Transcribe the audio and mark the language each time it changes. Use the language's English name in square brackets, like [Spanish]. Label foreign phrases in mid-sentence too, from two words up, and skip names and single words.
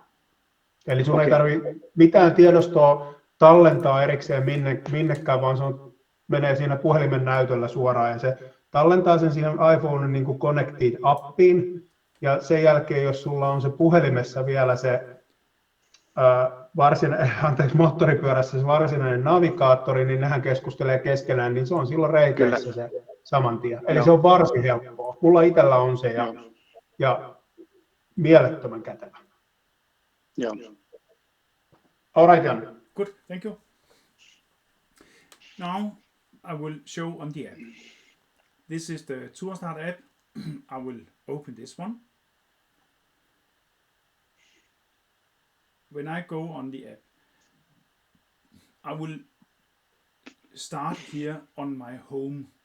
[Finnish] Eli sun ei tarvitse mitään tiedostoa tallentaa erikseen minnekään, vaan se menee siinä puhelimen näytöllä suoraan ja se tallentaa sen siihen iPhonen niin kuin Connected-appiin ja sen jälkeen, jos sulla on se puhelimessa vielä se moottoripyörässä se varsinainen navigaattori, niin nehän keskustelee keskenään, niin se on silloin reiteissä se saman tien. Eli se on varsin helppoa. Mulla itsellä on se ja mielettömän kätevä. Joo. [English] All right, Jan. Good, thank you. Now I will show on the app. This is the Tourstart app. I will open this one. When I go on the app, I will start here on my home.